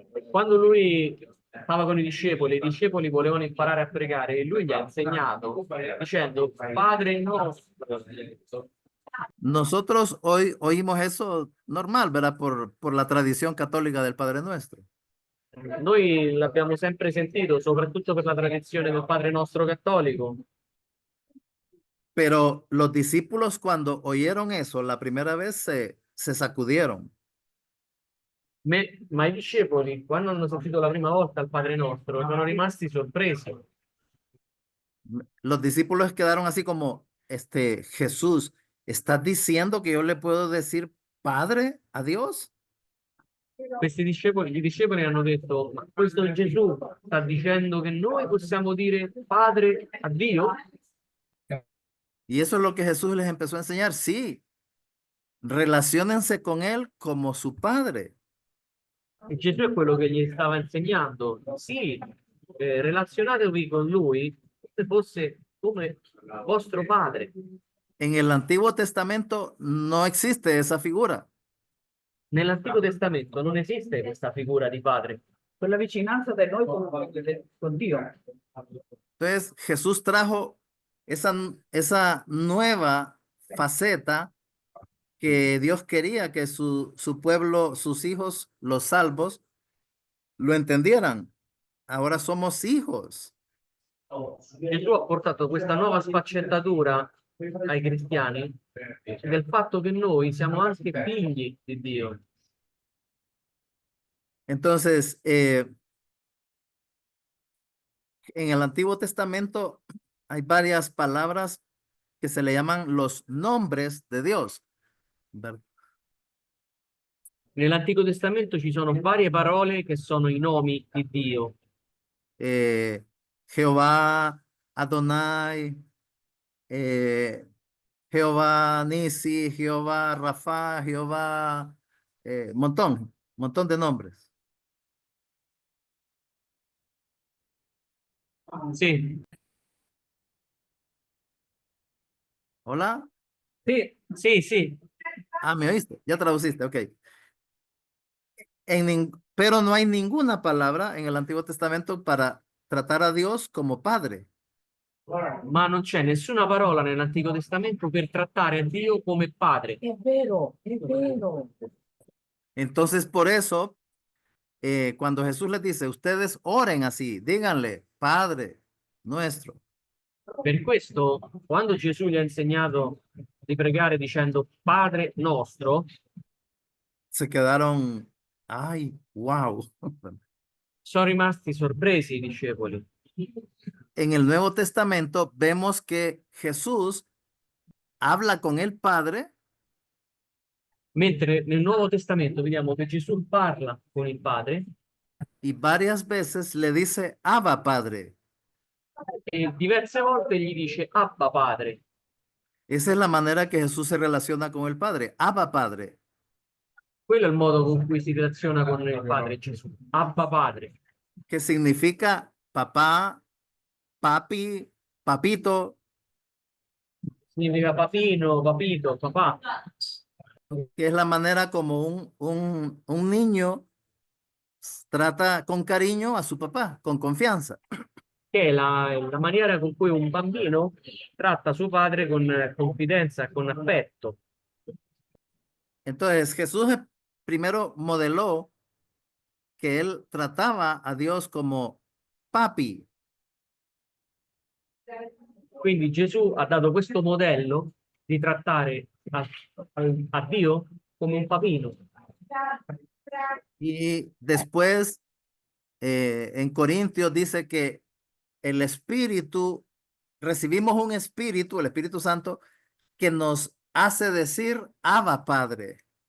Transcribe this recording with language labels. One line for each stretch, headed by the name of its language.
Italian: Quando lui stava con i discepoli volevano imparare a pregare e lui gli ha insegnato dicendo Padre nostro.
Spanish: Nosotros hoy oímos eso normal, ¿verdad? Por la tradición católica del Padre Nuestro.
Italian: Noi l'abbiamo sempre sentito, soprattutto per la tradizione del Padre nostro cattolico.
Spanish: Pero los discípulos cuando oyeron eso la primera vez se sacudieron.
Italian: Ma i discepoli, quando hanno sentito la prima volta il Padre nostro, sono rimasti sorpresi.
Spanish: Los discípulos quedaron así como, Jesús, ¿estás diciendo que yo le puedo decir Padre a Dios?
Italian: Gli discepoli hanno detto, ma questo Gesù sta dicendo che noi possiamo dire Padre a Dio?
Spanish: Y eso es lo que Jesús les empezó a enseñar. Sí, relaciónense con Él como su Padre.
Italian: E Gesù è quello che gli stava insegnando. Sì, relazionatevi con lui come se fosse come vostro padre.
Spanish: En el Antiguo Testamento no existe esa figura.
Italian: Nell'Antico Testamento non esiste questa figura di padre. Quella vicinanza de noi con Dio.
Spanish: Entonces Jesús trajo esa nueva faceta que Dios quería que su pueblo, sus hijos, los salvos, lo entendieran. Ahora somos hijos.
Italian: Gesù ha portato questa nuova sfaccettatura ai cristiani del fatto che noi siamo anche figli di Dio.
Spanish: Entonces, en el Antiguo Testamento hay varias palabras que se le llaman los nombres de Dios.
Italian: Nell'Antico Testamento ci sono varie parole che sono i nomi di Dio.
Spanish: Jehová, Adonai, Jehová Nisi, Jehová Rafa, Jehová, montón de nombres.
Italian: Sì,
Spanish: Hola. Sí,
Italian: sì.
Spanish: Ah, ¿me oíste? Ya traduciste, ok. Pero no hay ninguna palabra en el Antiguo Testamento para tratar a Dios como Padre.
Italian: Ma non c'è nessuna parola nell'Antico Testamento per trattare a Dio come padre. Es vero, es vero.
Spanish: Entonces, por eso, cuando Jesús les dice, ustedes oren así, díganle, Padre nuestro.
Italian: Per questo, quando Gesù gli ha insegnato di pregare dicendo Padre nostro,
Spanish: Se quedaron, ay, wow.
Italian: sono rimasti sorpresi i discepoli.
Spanish: En el Nuevo Testamento vemos que Jesús habla con el Padre
Italian: Mentre nel Nuovo Testamento vediamo che Gesù parla con il Padre
Spanish: y varias veces le dice, Abba, Padre.
Italian: e diverse volte gli dice Abba Padre.
Spanish: Esa es la manera que Jesús se relaciona con el Padre. Abba, Padre.
Italian: Quello è il modo con cui si relaziona con il Padre Gesù. Abba Padre.
Spanish: Que significa papá, papi, papito,
Italian: Significa papino, papito, papà.
Spanish: que es la manera como un niño trata con cariño a su papá, con confianza.
Italian: Che è la maniera con cui un bambino tratta suo padre con confidenza, con affetto.
Spanish: Entonces Jesús primero modeló que él trataba a Dios como papi.
Italian: Quindi Gesù ha dato questo modello di trattare a Dio come un papino.
Spanish: Y después en Corintios dice que el Espíritu, recibimos un Espíritu, el Espíritu Santo, que nos hace decir Abba Padre.